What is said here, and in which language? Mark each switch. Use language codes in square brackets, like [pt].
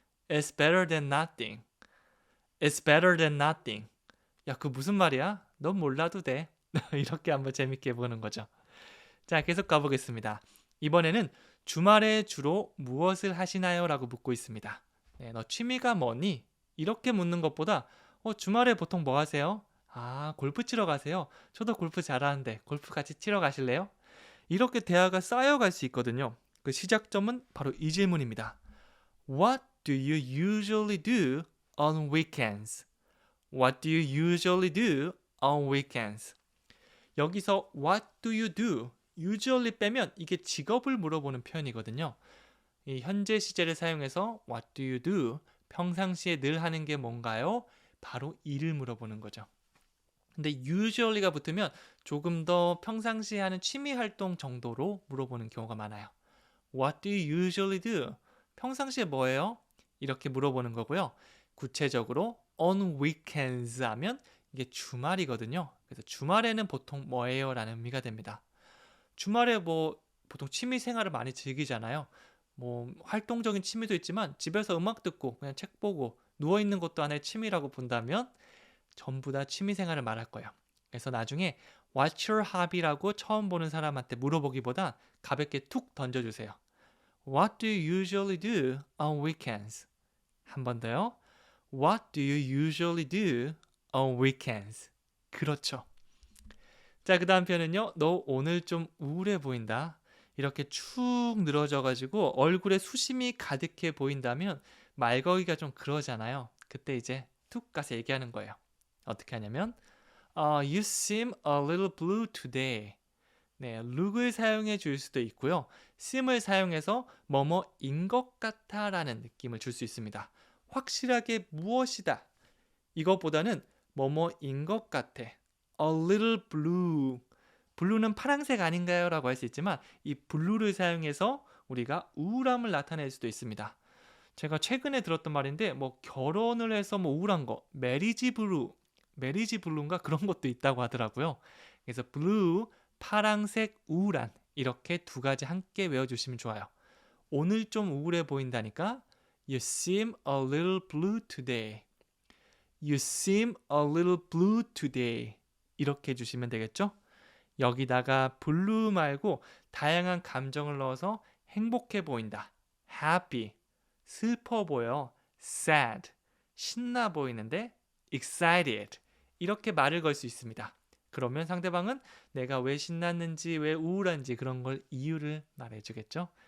[en] It's better than nothing. It's better than nothing. [ko] 야, 그 무슨 말이야? 넌 몰라도 돼. 이렇게 한번 재밌게 보는 거죠. 자, 계속 가보겠습니다. 이번에는 주말에 주로 무엇을 하시나요? 라고 묻고 있습니다. 네, 너 취미가 뭐니? 이렇게 묻는 것보다 주말에 보통 뭐 하세요? 골프 치러 가세요. 저도 골프 잘하는데 골프 같이 치러 가실래요? 이렇게 대화가 쌓여갈 수 있거든요. 그 시작점은 바로 이 질문입니다. [en] What do you usually do on weekends? What do you usually do on weekends? [ko] 여기서 [en] What do you do? [ko] usually 빼면 이게 직업을 물어보는 표현이거든요. 이 현재 시제를 사용해서 [en] What do you do? [ko] 평상시에 늘 하는 게 뭔가요? 바로 일을 물어보는 거죠. 근데 usually가 붙으면 조금 더 평상시에 하는 취미 활동 정도로 물어보는 경우가 많아요. [en] What do you usually do? [ko] 평상시에 뭐예요? 이렇게 물어보는 거고요. 구체적으로 on weekends 하면 이게 주말이거든요. 그래서 주말에는 보통 뭐예요? 라는 의미가 됩니다. 주말에 뭐 보통 취미 생활을 많이 즐기잖아요. 뭐 활동적인 취미도 있지만 집에서 음악 듣고 그냥 책 보고 누워있는 것도 하나의 취미라고 본다면 전부 다 취미 생활을 말할 거예요. 그래서 나중에 [en] What's your hobby [ko] 라고 처음 보는 사람한테 물어보기보다 가볍게 툭 던져주세요. [en] What do you usually do on weekends? [ko] 한 번 더요. [en] What do you usually do on weekends? [ko] 그렇죠. 자, 그 다음 표현은요. 너 오늘 좀 우울해 보인다. 이렇게 축 늘어져가지고 얼굴에 수심이 가득해 보인다면 말 걸기가 좀 그러잖아요. 그때 이제 툭 가서 얘기하는 거예요. 어떻게 하냐면 [en] You seem a little blue today. [ko] 네, look을 사용해 줄 수도 있고요. seem을 사용해서 뭐뭐인 것 같아 라는 느낌을 줄 수 있습니다. 확실하게 무엇이다, 이것보다는 뭐뭐인 것 같아. [en] A little blue. [ko] 블루는 파란색 아닌가요? 라고 할 수 있지만 이 blue를 사용해서 우리가 우울함을 나타낼 수도 있습니다. 제가 최근에 들었던 말인데 뭐 결혼을 해서 뭐 우울한 거 메리지 블루인가 그런 것도 있다고 하더라고요. 그래서 blue 파랑색 우울한 이렇게 두 가지 함께 외워주시면 좋아요. 오늘 좀 우울해 보인다니까 [en] You seem a little blue today. You seem a little blue today. [ko] 이렇게 해주시면 되겠죠? 여기다가 blue 말고 다양한 감정을 넣어서 행복해 보인다. happy, 슬퍼 보여. sad, 신나 보이는데 excited. 이렇게 말을 걸 수 있습니다. 그러면 상대방은 내가 왜 신났는지, 왜 우울한지 그런 걸 이유를 말해주겠죠.